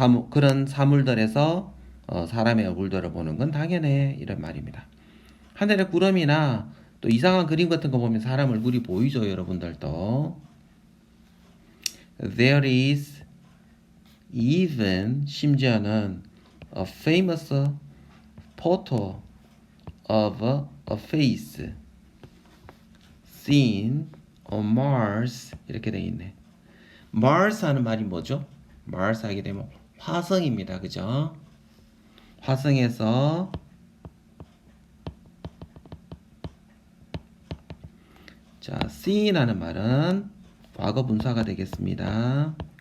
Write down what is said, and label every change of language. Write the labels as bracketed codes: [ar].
[ko] 그런 사물들에서 사람의 얼굴들을 보는 건 당연해. 이런 말입니다. 하늘의 구름이나 또 이상한 그림 같은 거 보면 사람 얼굴이 보이죠. 여러분들도. [en] There is even [ko] 심지어는 [en] a famous photo of a face seen on Mars [ko] 이렇게 돼 있네. Mars 하는 말이 뭐죠? Mars 하게 되면 화성입니다. 그죠? 화성에서 자, seen 하는 말은 과거 분사가 되겠습니다.